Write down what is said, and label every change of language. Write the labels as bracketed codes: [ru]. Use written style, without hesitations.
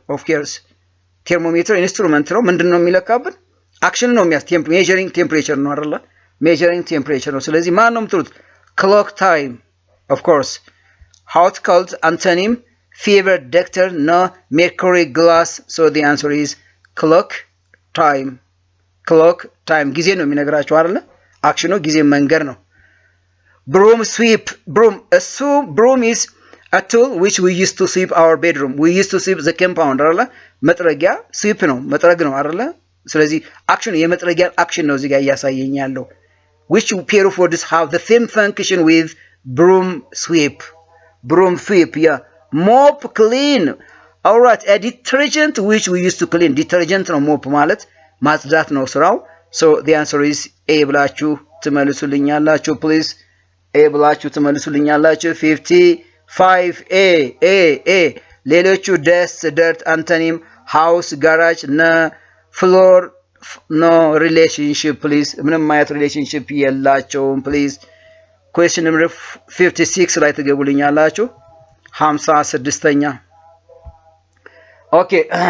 [en] Of course thermometer instrument ነው። [am] ምንድነው የሚለካብን? አክሽን ነው [en] measuring temperature [am] ነው አይደለ? measuring temperature ነው። ስለዚህ ማን ነው የምትሉት? [en] clock time of course. hot cold antonym, fever doctor no, mercury glass. So the answer is clock time [am] ጊዜ ነው የሚነግራችሁ አይደለ? አክሽኑ ጊዜ መንገር ነው። [en] broom sweep broom is a tool which we use to sweep our bedroom. we used to sweep the compound አይደለ? [am] መጥረጊያ sweep ነው መጥረግ ነው አይደለ? ስለዚህ አክሽኑ የመጥረጊያ አክሽን ነው እዚህ ጋር እያሳየኝ ያለው። [en] which pair of words have the same function with broom sweep? yeah. mop clean. all right, a detergent which we used to clean. detergent [am] ነው mop ማለት ማጽዳት ነው ስራው። [en] so the answer is A [am] ብላችሁ ትመልሱልኛላችሁ [en] please. [am] A ብላችሁ ትመልሱልኛላችሁ። 55 A ሌሎቹ [en] dust dirt antonym, house garage floor no relationship please. [am] ምንም አይነት ሪሌሽንሺፕ የላቸውም please. question number 56 ላይ ትገቡልኛላችሁ። 56ኛ okay.